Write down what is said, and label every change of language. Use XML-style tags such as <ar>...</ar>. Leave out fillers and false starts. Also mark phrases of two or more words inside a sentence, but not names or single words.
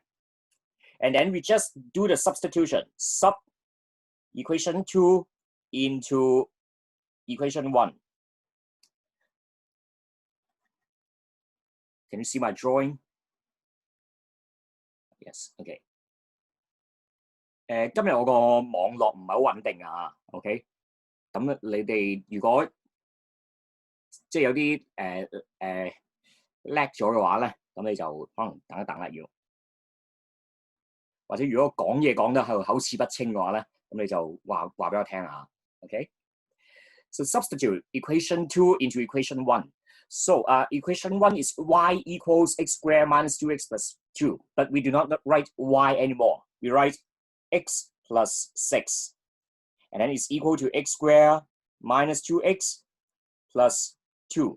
<en>And then we just do the substitution. Sub equation 2 into equation 1. Can you see my drawing? Yes,</en> <yue>okay. 今日我個網絡唔係好穩定啊 ，OK？咁你哋如果即係有啲叻咗嘅話咧，咁你就可能等一等啦要。或者如果講嘢講得係口齒不清嘅話咧，咁你就話俾我聽下。OK？</yue> <en>So substitute equation 2 into equation 1. So equation 1 is y equals x squared minus 2x plus 2, but we do not write y anymore. We write x plus 6. And then it's equal to x squared minus 2x plus 2.</en>